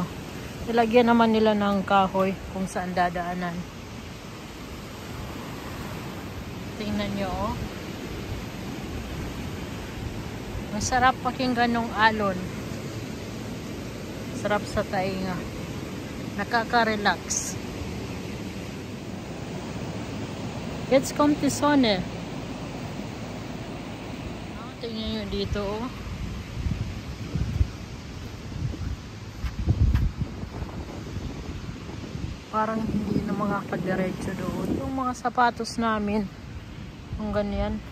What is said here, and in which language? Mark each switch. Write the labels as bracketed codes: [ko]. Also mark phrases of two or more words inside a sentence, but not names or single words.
[tl] Nilagyan naman nila ng kahoy kung saan dadaanan. Tingnan nyo, oh. Masarap pakinggan ng alon. Sarap sa tainga. Nakaka-relax. [de] Jetzt kommt die Sonne. [tl] Oh, tingnan nyo dito, oh. Parang hindi na makakadiretso doon. Yung mga sapatos namin, yung ganyan.